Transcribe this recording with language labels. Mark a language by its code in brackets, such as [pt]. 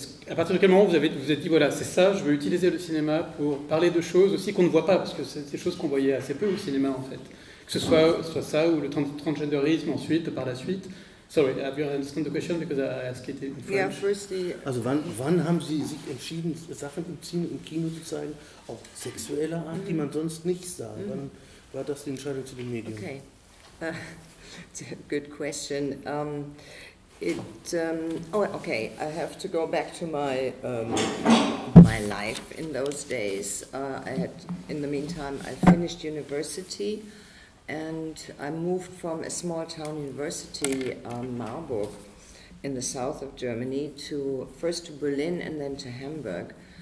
[fr] À partir de quel moment vous vous êtes dit voilà, c'est ça, je veux utiliser le cinéma pour parler de choses aussi qu'on ne voit pas, parce que c'est des choses qu'on voyait assez peu au cinéma en fait, que ce soit ça ou le transgenderisme ensuite par la suite. [en] Sorry, have you understood the question because I asked it in French? Yeah, firstly, [de] Also wann haben Sie sich entschieden, Sachen im Kino zu zeigen, auch sexueller Art, die man sonst nicht sah? Wann war das die Entscheidung zu dem Medium? [en] okay. It's a good question. Okay, I have to go back to my my life in those days. In the meantime, I finished university, and I moved from a small town university, Marburg, in the south of Germany, first to Berlin and then to Hamburg.